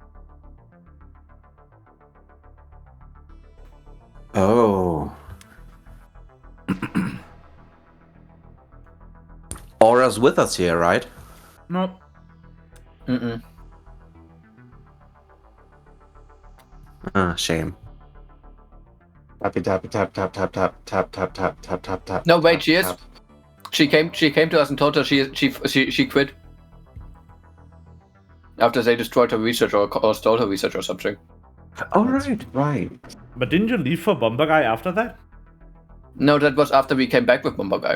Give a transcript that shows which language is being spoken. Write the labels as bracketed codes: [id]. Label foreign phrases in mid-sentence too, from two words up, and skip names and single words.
[en] Oh. Aura's with us here, right? No. Mm-mm. Ah, shame. tappy tap tap tap tap tap tap tap tap tap tap tap. No, wait, tap, she is. tap. She came to us and told us she quit after they destroyed her research or stole her research or something. All That's right. right. But didn't you leave for Bomber Guy after that? No, that was after we came back with Bomber Guy.